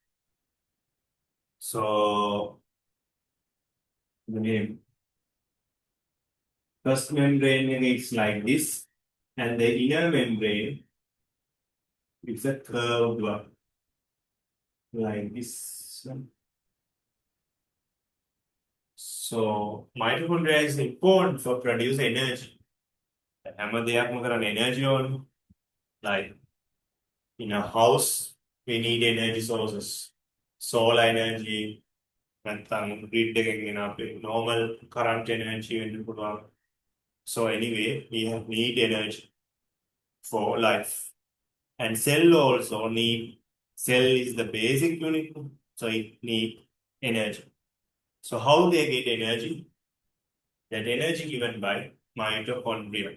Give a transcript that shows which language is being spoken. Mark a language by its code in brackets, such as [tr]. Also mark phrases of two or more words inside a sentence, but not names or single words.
[en] So the name first membrane is like this, and the inner membrane It's a curved one, like this. So mitochondria is important for produce energy. [si] හැම දෙයක්ම කරන්න energy ඕන. [en] Like in a house, we need energy sources. Solar energy, [si] නැත්නම් grid එකකින් ගෙන අපේ [en] normal current energy [si] වෙන්න පුළුවන්. [en] So anyway, we need energy for life. And cell also need, cell is the basic unit, so it need energy. So how they get energy? That energy given by mitochondria.